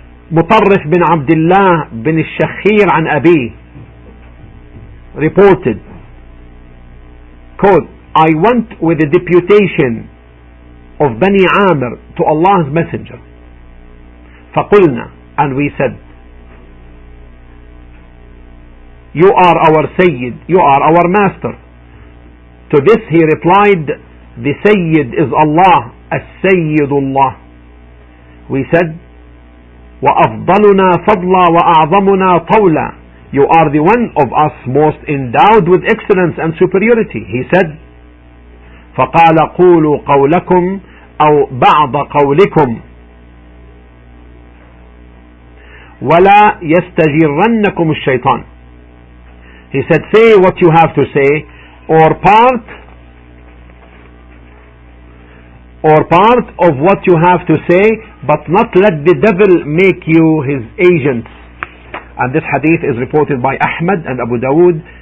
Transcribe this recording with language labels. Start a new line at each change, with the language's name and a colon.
English: Mutarrif bin Abdullah bin al-Shakhir an Abi reported, quote, I went with a deputation of Bani Amir to Allah's Messenger.
Arabic: فَقُلْنَا,
English: and we said, you are our Sayyid, you are our master. To this he replied, the Sayyid is Allah, As-Sayyidullah. We said,
Arabic: وَأَفْضَلُنَا فَضْلًا وَأَعْظَمُنَا طَوْلًا.
English: You are the one of us most endowed with excellence and superiority. He said,
Arabic: فقال قولوا قولكم أو بعض قولكم ولا يستجرنكم الشيطان.
English: He said, say what you have to say, or part of what you have to say, but not let the devil make you his agents. And this hadith is reported by Ahmad and Abu Dawood